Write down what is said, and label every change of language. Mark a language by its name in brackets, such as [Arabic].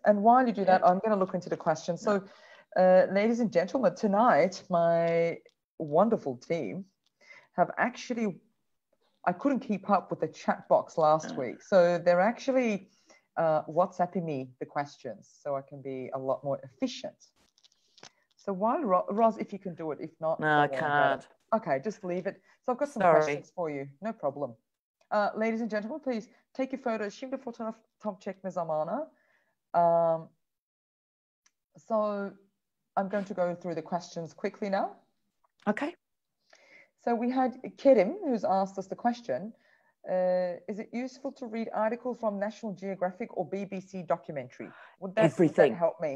[English] And while you do that, I'm going to look into the questions. So, ladies and gentlemen, tonight, my wonderful team have actually, I couldn't keep up with the chat box last week. So they're actually WhatsApping me the questions so I can be a lot more efficient. So while, Roz, if you can do it, if not. No, I can't. Okay, just leave it. So I've got some questions for you. No problem. Ladies and gentlemen, please take your photos. [Turkish] Şimdi fotoğraf çekme zamanı. [English] So I'm going to go through the questions quickly now. Okay. So we had Kerim, who's asked us the question, is it useful to read articles from National Geographic or BBC documentary? Would that help me?